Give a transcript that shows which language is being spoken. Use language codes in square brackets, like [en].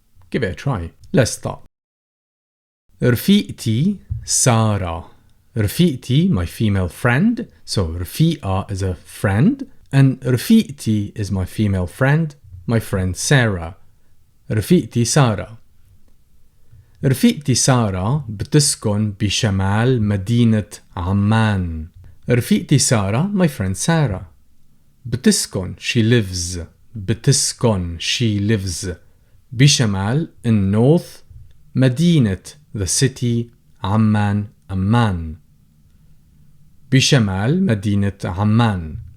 [en] Give it a try. Let's start. [ar] رفيقتي سارة. [en] رفيقتي, my female friend. So رفيقة is a friend, and رفيقتي is my female friend, my friend Sarah. [ar] رفيقتي سارة. رفيقتي سارة بتسكن بشمال مدينة عمان. رفيقتي سارة, [en] my friend Sarah. بتسكن, she lives. بتسكن, she lives. بشمال, in north. مدينة, the city. [ar] عمان, Amman. بشمال مدينة عمان.